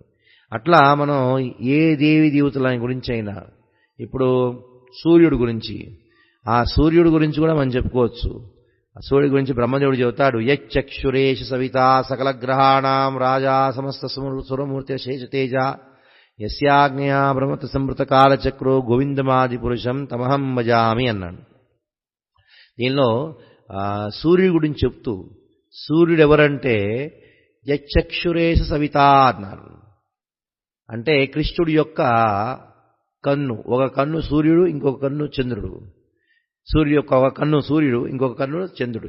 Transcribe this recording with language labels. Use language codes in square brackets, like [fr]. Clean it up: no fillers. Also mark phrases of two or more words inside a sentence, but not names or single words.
[te] అట్లా మనం ఏ దేవి దేవతల గురించి అయినా, ఇప్పుడు సూర్యుడు గురించి, ఆ సూర్యుడు గురించి కూడా మనం చెప్పుకోవచ్చు. ఆ సూర్యుడి గురించి బ్రహ్మదేవుడు చెబుతాడు, [sa] యక్షురేష సవితా సకల గ్రహాణం రాజా సమస్త సురమూర్తి శేషతేజ యస్యాజ్ఞయా బ్రహ్మత సంవృత కాలచక్రో గోవిందమాది పురుషం తమహం భజామి అన్నాడు. [te] దీనిలో సూర్యుడి గురించి చెప్తూ, సూర్యుడు ఎవరంటే [sa] యక్షురేష సవిత [te] అన్నారు. అంటే కృష్ణుడి యొక్క కన్ను, ఒక కన్ను సూర్యుడు, ఇంకొక కన్ను చంద్రుడు. సూర్యుడు యొక్క ఒక కన్ను సూర్యుడు, ఇంకొక కన్ను చంద్రుడు.